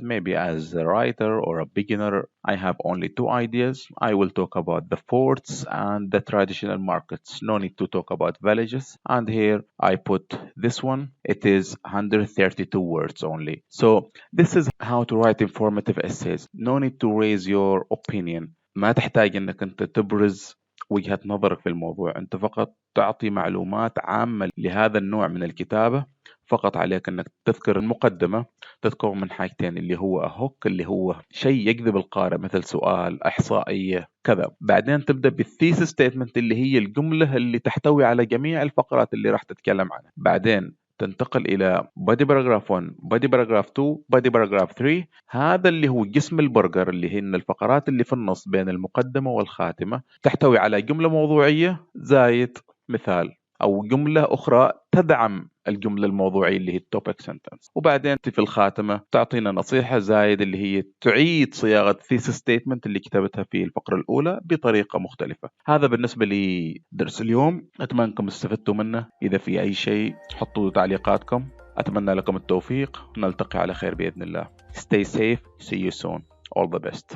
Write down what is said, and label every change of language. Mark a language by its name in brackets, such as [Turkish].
[English] Maybe as a writer or a beginner, I have only 2 ideas. I will talk about the forts and the traditional markets. No need to talk about villages. And here I put this one. It is 132 words only. So this is how to write informative essays. No need to raise your opinion. [Arabic] ما تحتاج انك انت تبرز وجهة نظرك في الموضوع، انت فقط تعطي معلومات عامة لهذا النوع من الكتابة. فقط عليك انك تذكر المقدمة، تذكر من حاجتين اللي هو هوك اللي هو شيء يجذب القارئ مثل سؤال، احصائية، كذا. بعدين تبدأ بالثيسيس ستيتمنت اللي هي الجملة اللي تحتوي على جميع الفقرات اللي راح تتكلم عنها. بعدين تنتقل إلى [English] body paragraph 1 body paragraph 2 body paragraph 3. [Arabic] هذا اللي هو جسم البرجر اللي هن الفقرات اللي في النص بين المقدمة والخاتمة، تحتوي على جملة موضوعية زائد مثال أو جملة أخرى تدعم الجملة الموضوعية اللي هي التوبيك سنتنس. وبعدين في الخاتمة تعطينا نصيحة زايد اللي هي تعيد صياغة thesis statement اللي كتبتها في الفقرة الأولى بطريقة مختلفة. هذا بالنسبة لدرس اليوم، أتمنى أنكم استفدتوا منه. إذا في أي شيء حطوا تعليقاتكم. أتمنى لكم التوفيق، نلتقي على خير بإذن الله. [English] Stay safe. See you soon. All the best.